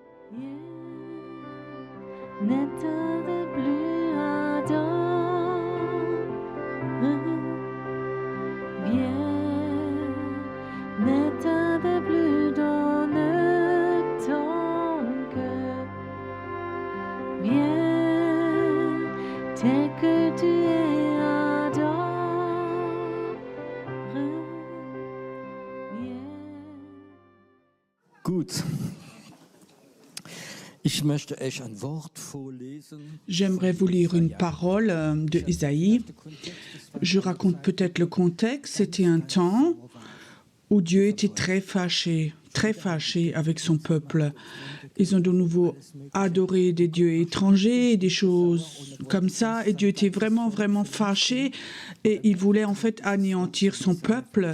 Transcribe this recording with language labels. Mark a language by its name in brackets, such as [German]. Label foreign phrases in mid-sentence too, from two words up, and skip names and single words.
[French] N'état de plus ardent, viens, n'état de plus donne ton cœur, viens, tel que tu es adore, viens. [German] Gut. Ich möchte euch ein Wort vorlesen. [French] J'aimerais vous lire une parole de Isaïe. Je raconte peut-être le contexte. C'était un temps où Dieu était très fâché avec son peuple. Ils ont de nouveau adoré des dieux étrangers, des choses comme ça, et Dieu était vraiment, vraiment fâché, et il voulait en fait anéantir son peuple.